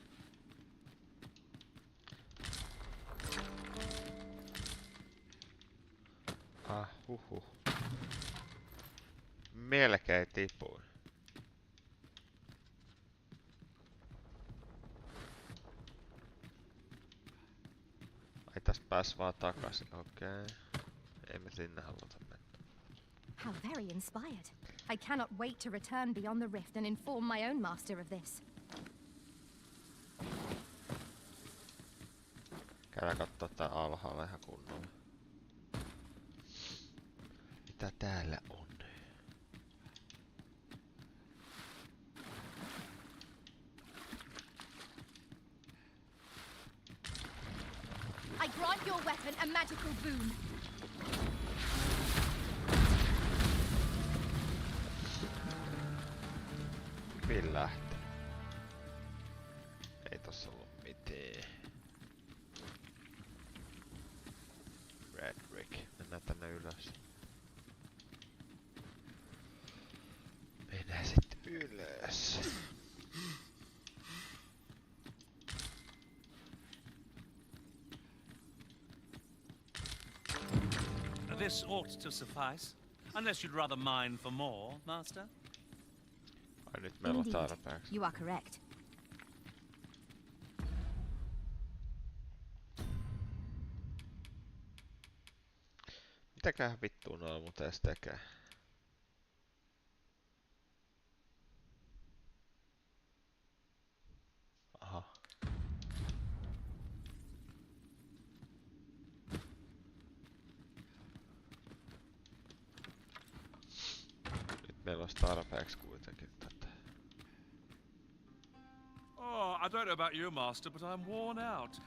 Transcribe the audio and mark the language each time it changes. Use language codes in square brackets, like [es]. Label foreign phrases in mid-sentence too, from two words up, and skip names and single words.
[fi] Huhhuh. Melkein tipuin. Ai tästä pääs vaan takaisin, okei. Ei me sinne haluta mennä. [en] How very inspired. I cannot wait to return beyond the rift and inform my own master of this. [fi] Käydään kattoo tää alhaalla ihan kunnolla. Mitä täällä on? [en] I grant your weapon a magical boon. [fi] Hyvin lähtee. Ei tossa ollut mitään. Redrick. Mennään tänne ylös. Mennään sitten ylös. [en] This ought to suffice, unless you'd rather mine for more, Master. [fi] Ai nyt meillä on tarpeeksi. [en] You are correct. [fi] Mitäköhän vittua noilla muuten edes tekee? Aha. Nyt meillä olisi tarpeeksi kuitenkin tätä. [en] Oh, I don't know about you, Master, but I'm worn out.